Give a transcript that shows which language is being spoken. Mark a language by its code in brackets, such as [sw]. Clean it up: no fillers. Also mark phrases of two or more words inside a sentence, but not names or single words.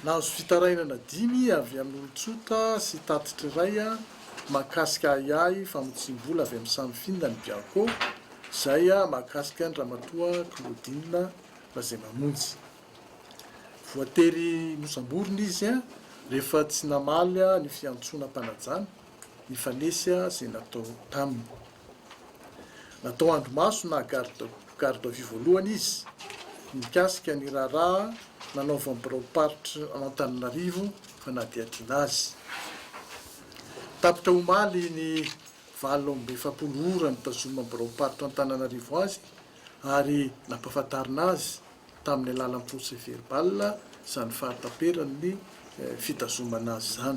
[mg] Nahazo fitarainana 10 avy amin'ny olon-tsota sy tatitra iray mahakasika ahiahy famotsim-bola avy amin'ny samifinina ny Bianco, izay mahakasika ny ramatoa Claudine Razaimamonjy. Voatery nosamborona izy rehefa tsy namaly ny fiantsoana mpanajana ny fanesy izay natao taminy. Natao andro maso na [fr] garde à vue [mg] voalohany izy, mikasika ny raharaha nanaova mibiraoparitra Antananarivo fanadihadiana azy. Tapitra omaly ny 7 ora nitazoma mibiraoparitra Antananarivo azy ary nampahafantarina azy tamin'ny alalan'ny [fr] procès verbal [mg] izany fahataperan'ny fitazomana azy zany.